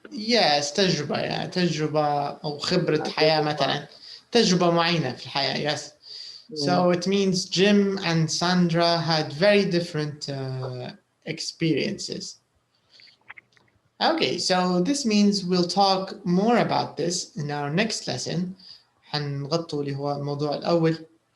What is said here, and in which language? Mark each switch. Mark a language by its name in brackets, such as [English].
[English] Yes, [Arabic] تجربة أو خبرة حياة مثلا. تجربة معينة في الحياة. [English] Yes. So it means Jim and Sandra had very different experiences. Okay, so this means we'll talk more about this in our next lesson. [Arabic] حنغطوا اللي هو الموضوع الأول.